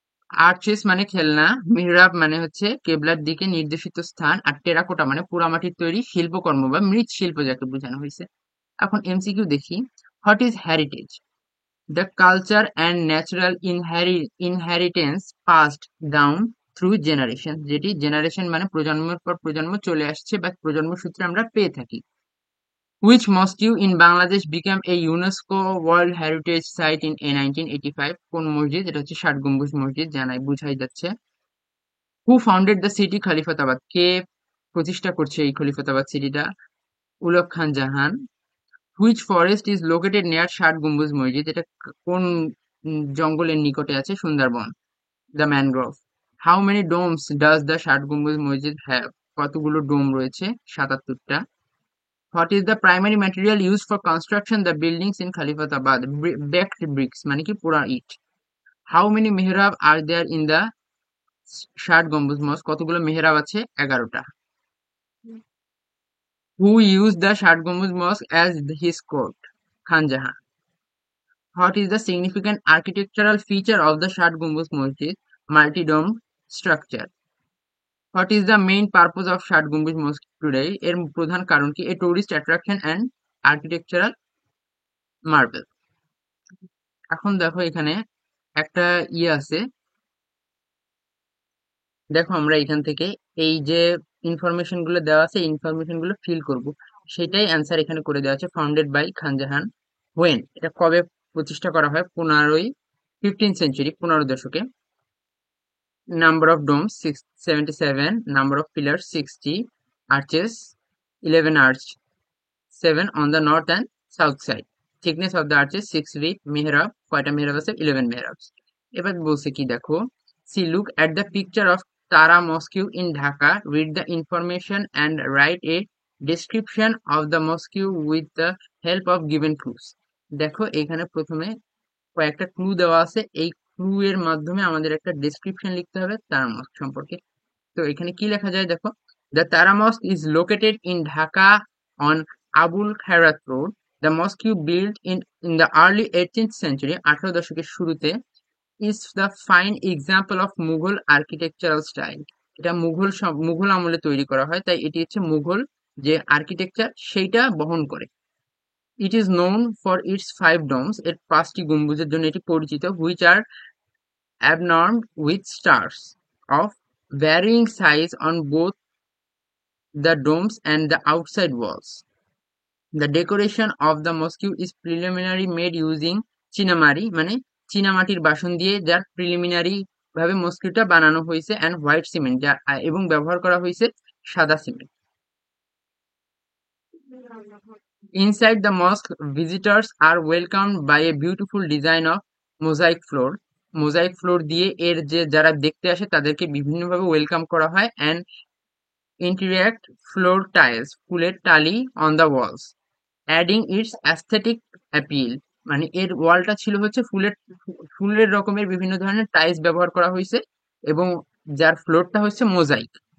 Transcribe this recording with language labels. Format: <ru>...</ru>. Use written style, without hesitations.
<bn>Arches মানে খেলনা, মিহরাব মানে হচ্ছে কেবলার দিকে নির্দেশিত স্থান, আর টেরাকোটা মানে পোড়ামাটির তৈরি শিল্পকর্ম বা মৃৎশিল্প যাকে বোঝানো হয়েছে। এখন এমসিকিউ দেখি।</bn> <en>What is heritage? The culture and natural inheritance passed down through generation,</en> <bn>যেটি জেনারেশন মানে প্রজন্মের পর প্রজন্ম চলে আসছে বা প্রজন্ম সূত্রে আমরা পেয়ে থাকি।</bn> <en>Which mosque in Bangladesh became a UNESCO World Heritage Site in 1985?</en> <bn>কোন মসজিদ? এটা হচ্ছে ষাট গম্বুজ মসজিদ, জানাই বুঝাই যাচ্ছে।</bn> <en>Who founded the city Khalifatabad?</en> <bn>কে প্রতিষ্ঠা করছে এই খলিফাতাবাদ সিটিটা? উলক খান জাহান।</bn> <en>Which forest is located near Shat Gambuj Masjid?</en> <bn>এটা কোন জঙ্গলের নিকটে আছে? Sundarban.</bn> <en>The mangrove. How many domes does the Shat Gambuj Masjid have?</en> <bn>কতগুলো ডোম রয়েছে? 77টা।</bn> <en>What is the primary material used for construction the buildings in Khalifatabad? Baked bricks</en> <bn>মানে কি পোড়া ইট।</bn> <en>How many mihrab are there in the Shat Gambuj Masjid?</en> <bn>কতগুলো মেহরাব আছে? 11টা।</bn> <en>Who used the Shat Gambuj mosque as his court? Khan Jahan. What is the significant architectural feature of the Shat Gambuj Masjid? Multi-dome structure. What is the main purpose of Shat Gambuj Masjid today?</en> <bn>এর প্রধান কারণ কি?</bn> <en>A tourist attraction and architectural marble.</en> <bn>এখন দেখো এখানে একটা আছে, দেখো আমরা এখান থেকে এই যে ইনফরমেশন গুলো দেওয়া আছে, ইনফরমেশন গুলো ফিল করব, সেটাই অ্যান্সার এখানে করে দেওয়া আছে।</bn> <en>Founded by Khan Jahan. When,</en> <bn>এটা কবে প্রতিষ্ঠা করা হয়?</bn> <en>15th century,</en> <bn>15 দশকে।</bn> <en>Number of domes 77, number of pillars 60, arches 11 arch, 7 on the north and south side. Thickness of the arches 6 feet.</en> <bn>Mehrab, কয়টা মেহরাব আছে? 11 মেহরাব। এবার বলছে কি দেখো,</bn> <en>See look at the picture of Tara Mosque in Dhaka, read the information and write a description of the mosque with the help of given clues.</en> <bn>দেখো এখানে প্রথমে কয়েকটা ক্লু দেওয়া আছে, এই ক্লু এর মাধ্যমে আমাদের একটা ডেসক্রিপশন লিখতে হবে তারা মস্ক সম্পর্কে। তো এখানে কি লেখা যায় দেখো,</bn> <en>The Tara mosque is located in Dhaka on Abul Khairat road. The mosque build in the early 18th century,</en> <bn>18 দশকের শুরুতে,</bn> <en>Is the fine example of Mughal architectural style.</en> <bn>এটা মুঘল আমলে তৈরি করা হয়, তাই এটি হচ্ছে মুঘল যে আর্কিটেকচার সেইটা বহন করে।</bn> <en>it is known for its 5 domes,</en> <bn>এর 5টি গম্বুজের জন্য এটি পরিচিত,</bn> <en>Which are adorned with stars of varying size on both the domes and the outside walls. The decoration of the mosque is preliminary made using</en> <bn>চিনামারি, মানে চীনামাটির বাসন দিয়ে যার প্রিলিমিনারি ভাবে মস্কিউটা বানানো হয়েছে,</bn> <en>and white cement,</en> <bn>যা এবং ব্যবহার করা হয়েছে সাদা cement.</bn> <en>Inside the mosque, visitors are welcomed by a beautiful design of mosaic floor.</en> <bn>Mosaic floor দিয়ে এর যে যারা দেখতে আসে তাদেরকে বিভিন্নভাবে ওয়েলকাম করা হয়,</bn> <en>and intricate floor tiles,</en> <bn>ফুলের টালি</bn> <en>On the walls, adding its aesthetic appeal.</en> <bn>মানে এর ওয়ালটা ছিল হচ্ছে ফুলের রকমের বিভিন্ন ধরনের টাইলস ব্যবহার করা হয়েছে, এবং যার ফ্লোরটা হচ্ছে মোজাইক।</bn>